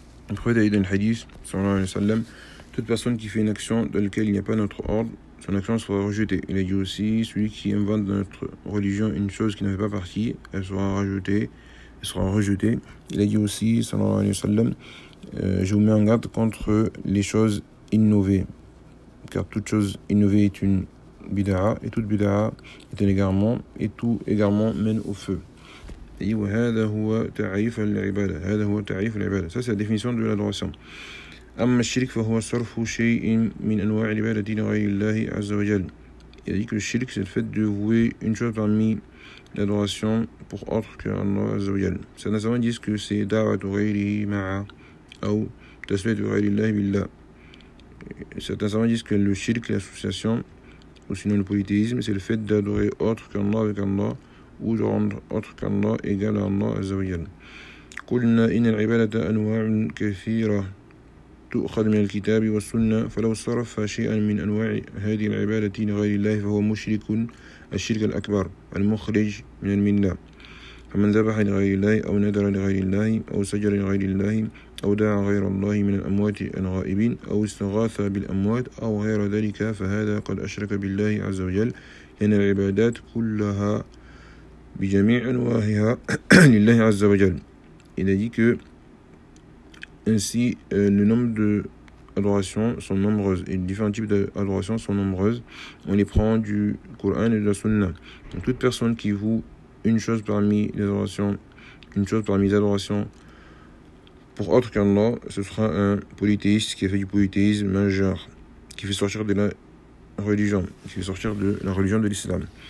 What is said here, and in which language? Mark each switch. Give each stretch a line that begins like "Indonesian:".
French: Le prophète a dit dans le hadith, sallallahu alayhi wa sallam, « Toute personne qui fait une action dans laquelle il n'y a pas notre ordre, son action sera rejetée. » Il a dit aussi, celui qui invente dans notre religion une chose qui n'avait pas partie, elle sera rejetée. Il a dit aussi, sallallahu alayhi wa sallam, je vous mets en garde contre les choses innovées. Car toute chose innovée est une bid'a, et toute bid'a est un égarement, et tout égarement mène au feu. Il a dit,
Arabic: وَهَذَا هُوَ تَعْرِيفَ الْعِبَادَ.
French: Ça, c'est la définition de l'adoration.
Arabic: أما الشرك فهو صرف شيء من أنواع العبادة لغير الله عز وجل.
French: Il dit que le shirk, c'est le fait de vouer une chose parmi l'adoration pour autre que Allah
Arabic: عز وجل.
French: Certains savants disent que c'est
Arabic: دعوة غيره مع
French: ou
Arabic: تسمية غير الله بالله.
French: Certains savants disent que le shirk, l'association ou sinon le polythéisme, c'est le fait d'adorer autre que Allah avec Allah ou de rendre autre que Allah égal à Allah
Arabic: عز وجل. قلنا إن العبادة أنواع كثيرة تؤخذ من الكتاب والسنة فلو صرف شيئا من أنواع هذه العبادة لغير الله فهو مشرك الشرك الأكبر المخرج من الملة. فمن ذبح لغير الله أو نذر لغير الله أو سجر لغير الله أو دعا غير الله من الأموات الغائبين أو استغاث بالأموات أو غير ذلك فهذا قد أشرك بالله عز وجل، لأن العبادات كلها بجميع أنواعها لله عز وجل.
French: Il a dit que ainsi le nombre d'adorations sont nombreuses et différents types d'adorations sont nombreuses. On les prend du Coran et de la Sunna. Donc, toute personne qui voue une chose parmi les adorations, une chose parmi les adorations pour autre qu'Allah, ce sera un polythéiste qui a fait du polythéisme majeur, qui fait sortir de la religion, qui fait sortir de la religion de l'islam.